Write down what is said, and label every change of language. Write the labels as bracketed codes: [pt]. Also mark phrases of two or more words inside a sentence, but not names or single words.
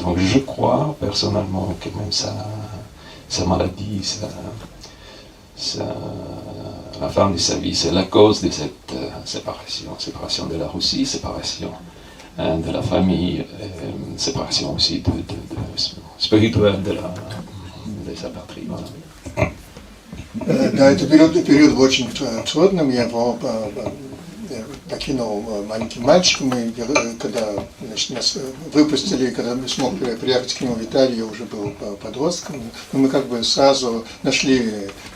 [fr] Donc je crois personnellement que même sa maladie, la fin de sa vie, c'est la cause de cette séparation de la Russie, séparation de la famille, séparation aussi spirituelle de sa patrie. [ru] Да, это период был очень трудным. покинул маленький мальчик. Мы, когда нас выпустили, когда мы смогли приехать к нему в Италию, я уже был подростком, но мы как бы сразу нашли